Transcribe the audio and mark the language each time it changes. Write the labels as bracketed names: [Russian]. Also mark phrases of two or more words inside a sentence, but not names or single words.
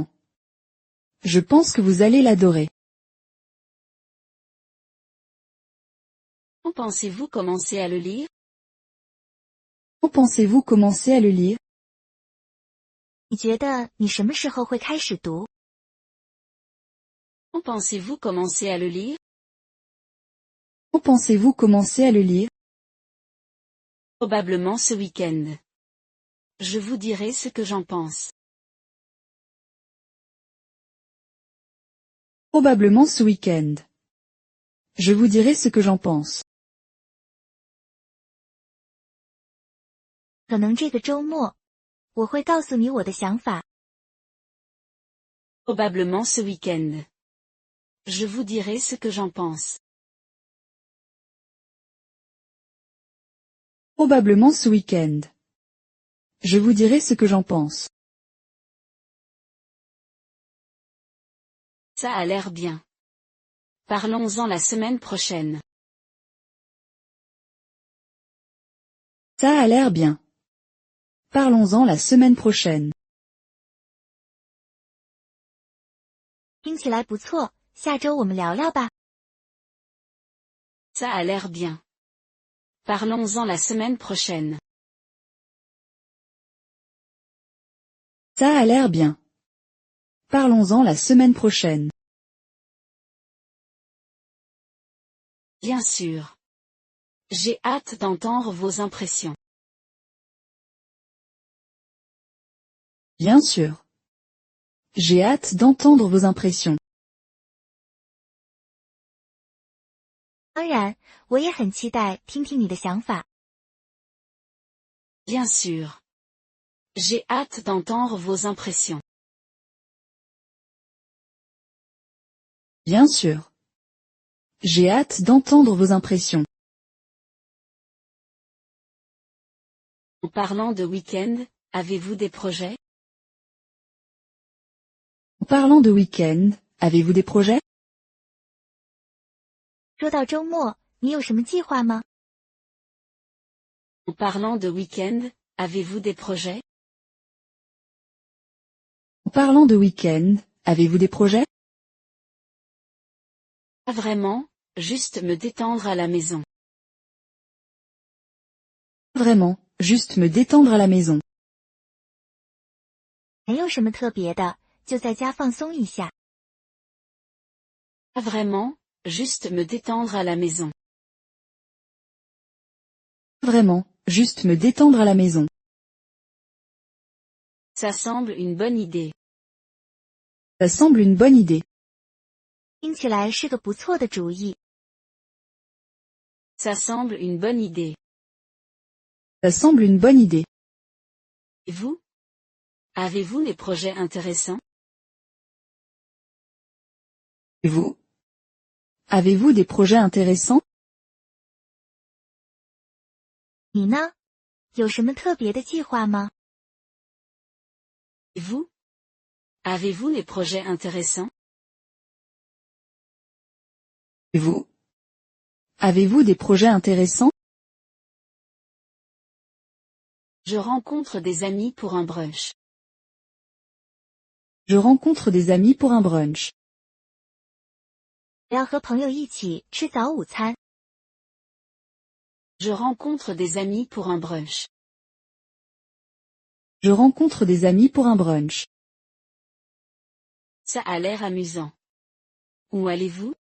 [French] Je pense que vous allez l'adorer. Quand pensez-vous commencer à le lire? Quand pensez-vous commencer à le lire? [Chinese] 你觉得你什么时候会开始读？ [French] Quand pensez-vous commencer à le lire? Quand pensez-vous commencer à le lire? Probablement ce week-end. Je vous dirai ce que j'en pense. Probablement ce week-end. Je vous dirai ce que j'en pense. [Chinese] 可能这个周末，我会告诉你我的想法。 [French] Probablement ce week-end. Je vous dirai ce que j'en pense. Probablement ce week-end. Je vous dirai ce que j'en pense. Ça a l'air bien. Parlons-en la semaine prochaine. Ça a l'air bien. Parlons-en la semaine prochaine. [Chinese] 听起来不错，下周我们聊聊吧。 [French] Ça a l'air bien. Parlons-en la semaine prochaine. Ça a l'air bien. Parlons-en la semaine prochaine. Bien sûr. J'ai hâte d'entendre vos impressions. Bien sûr. J'ai hâte d'entendre vos impressions. [Chinese] 当然，我也很期待听听你的想法。 [French] Bien sûr. J'ai hâte d'entendre vos impressions. Bien sûr. J'ai hâte d'entendre vos impressions. En parlant de week-end, avez-vous des projets? En parlant de week-end, avez-vous des projets? [Chinese] 说到周末，你有什么计划吗？ [French] En parlant de week-end, avez-vous des projets? En parlant de week-end, avez-vous des projets? Pas vraiment, juste me détendre à la maison. Vraiment, juste me détendre à la maison. [Chinese] 没有什么特别的，就在家放松一下。 [French] Pas vraiment, juste me détendre à la maison. Vraiment, juste me détendre à la maison. Ça semble une bonne idée. Ça semble une bonne idée. [Chinese] 听起来是个不错的主意。 [French] Ça semble une bonne idée. Ça semble une bonne idée. Et vous? Avez-vous des projets intéressants? Et vous? Avez-vous des projets intéressants? [Chinese] 你呢？有什么特别的计划吗？ [French] Et vous? Avez-vous des projets intéressants? Et vous? Avez-vous des projets intéressants? Je rencontre des amis pour un brunch. Je rencontre des amis pour un brunch. [Chinese] 我要和朋友一起吃早午餐。 [French] Je rencontre des amis pour un brunch. Je rencontre des amis pour un brunch. Ça a l'air amusant. Où allez-vous?